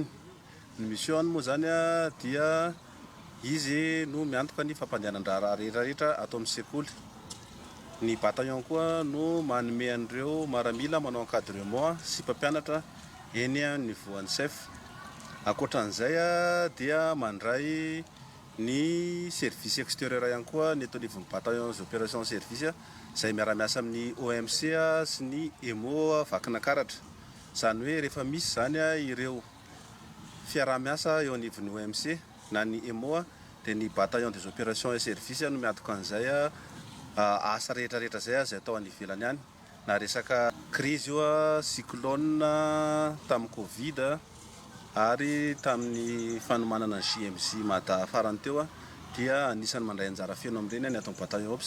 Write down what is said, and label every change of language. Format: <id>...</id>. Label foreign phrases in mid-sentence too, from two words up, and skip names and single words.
<mg>Ny mission moa zany dia izy no miantoka ny fampandehanan-draharaha rehetrarehetra atao amin'ny sekoly. Ny bataillon koa no manome an'ireo maramila manao encadrement sy mpampianatra eny niveau an'ny chef. Ankoatran'izay dia mandray ny</mg> <fr>service extérieur</fr> <mg>ihany koa ny eto anivon'ny</mg> <fr>bataillon des opérations service</fr> <mg>izay miara-miasa amin'ny OMC sy ny EMO vakinankaratra. Izany hoe rehefa misy zany ireo fiara-miasa eo anivon'ny OMC na ny EMO dia ny</mg> <fr>bataillon des opérations et service</fr> <mg>no miantoka an'izay asa rehetrarehetra zay izay atao any ivelany any. Na resaka crise io cyclone tamin'ny Covid ary tamin'ny fanomanana ny JMJ mata farany teo dia anisany mandray anjara feno amin'ireny ny atao bataillon OPS.</mg>